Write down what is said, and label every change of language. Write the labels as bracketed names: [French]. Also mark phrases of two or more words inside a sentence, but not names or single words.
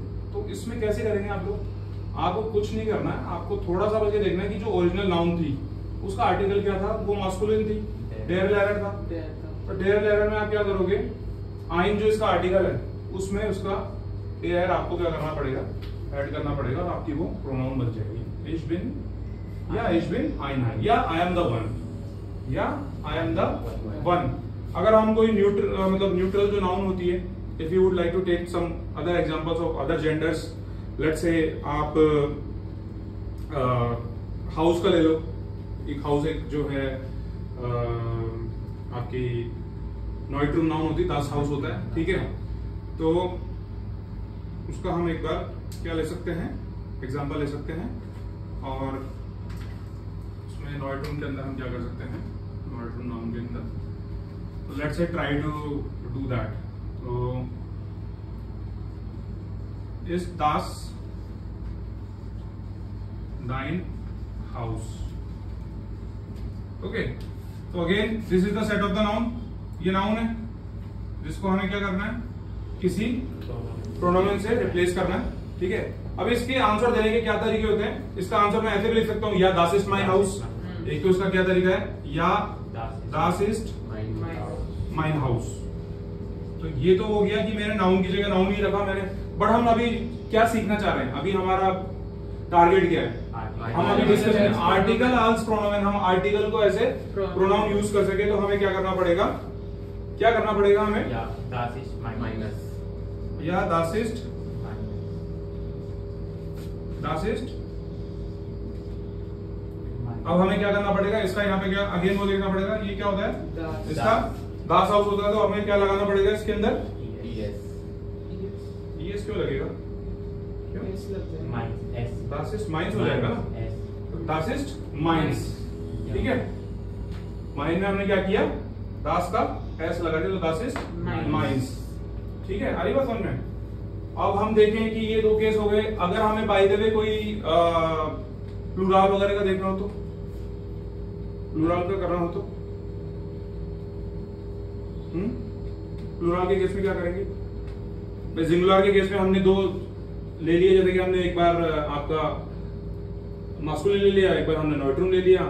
[Hindi] तो इसमें कैसे करेंगे आप लोग, आपको कुछ नहीं करना है, आपको थोड़ा सा बस ये देखना है कि जो ओरिजिनल नाउन थी उसका आर्टिकल क्या था, वो मास्कुलिन थी, [German] der Lehrer [Hindi] था. तो [German] der Lehrer [Hindi] में आप क्या करोगे, आइन जो इसका आर्टिकल है उसमें उसका एयर आपको क्या करना पड़ेगा, ऐड करना पड़ेगा, और आपकी वो प्रोनाउन बन जाएगी. [German] ich bin [English] या [German] ich bin einer [English] या I am the one या I am the one. [Hindi] अगर हम कोई न्यूट्रल जो नाउन होती है, [English] if you would like to take some other examples of other genders, let's say [Hindi] आप हाउस का ले लो. एक हाउस एक जो है आपकी नॉइट्रूम नाउन होती है, [German] das Haus [Hindi] होता है, ठीक है। तो उसका हम एक बार क्या ले सकते हैं, एग्जाम्पल ले सकते हैं, और उसमें नॉइट्रूम के अंदर हम क्या कर सकते हैं, नॉइट्रूम नाउन के अंदर, तो [English] let's say try to do that. [German] तो ist das dein Haus, ओके। [Hindi] तो [English] again this is the set of the noun, [Hindi] ये नाउन है जिसको हमें क्या करना है, किसी प्रोनाउन से रिप्लेस करना है, ठीक है। अब इसके आंसर देने के क्या तरीके होते हैं, इसका आंसर मैं ऐसे भी लिख सकता हूँ, या [German] das ist mein Haus, [Hindi] एक तो इसका क्या तरीका है, या [German] das ist mein Haus. [Hindi] तो ये तो हो गया कि मैंने नाउन की जगह नाउन ही रखा मैंने, बट हम अभी क्या सीखना चाह रहे हैं, अभी हमारा टारगेट क्या है, हम अभी डिस्कशन आर्टिकल आल्स प्रोनाउन, हम आर्टिकल को ऐसे प्रोनाउन यूज कर सके, तो हमें क्या करना पड़ेगा, क्या करना पड़ेगा हमें, या [German] das ist [Hindi] अब हमें क्या करना पड़ेगा, इसका यहाँ पे क्या अगेन वो देखना पड़ेगा, ये क्या होता है, इसका [German] das Haus [Hindi] होता है, तो हमें क्या लगाना पड़ेगा इसके अंदर, es क्यों लगेगा, [German] das ist meins [Hindi] हो जाएगा ना, [German] das ist meins, [Hindi] ठीक है। माइन में हमने क्या किया, das का s लगा दिया, तो [German] das ist meins, [Hindi] ठीक है। आ रही बात समझ में। अब हम देखें कि ये दो केस हो गए, अगर हमें [English] by the way [Hindi] कोई प्लूरल वगैरह का देखना हो, तो प्लूरल का करना हो, तो प्लूरल के केस में क्या करेंगे, सिंगुलर के केस में हमने दो ले लिए, जैसे कि हमने एक बार आपका मास्कुलिन ले लिया, एक बार हमने नॉइट्रूम ले लिया।